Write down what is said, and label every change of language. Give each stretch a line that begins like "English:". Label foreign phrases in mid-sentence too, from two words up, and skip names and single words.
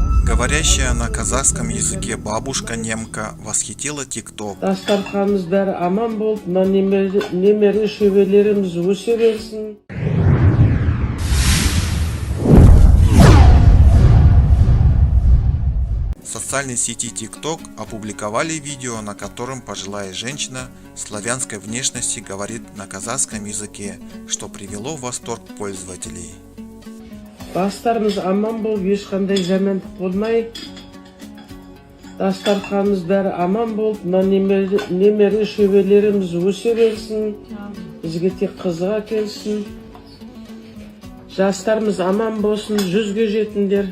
Russian: Говорящая на казахском языке бабушка-немка восхитила ТикТок.
Kazakh: Дастарханымыз бәрі аман болып, мына немере шөбелеріміз өсе берсін.
Russian: В социальной сети TikTok опубликовали видео, на котором пожилая женщина славянской внешности говорит на казахском языке, что привело в восторг пользователей.
Kazakh: Бастарымыз аман болып, ешқандай жамандық болмай, дастарханымыз бәрі аман болып, мына немере шөбелеріміз өсе берсін, бізге тек қызға келсін. Жастарымыз аман болсын, 100-ге жетіңдер.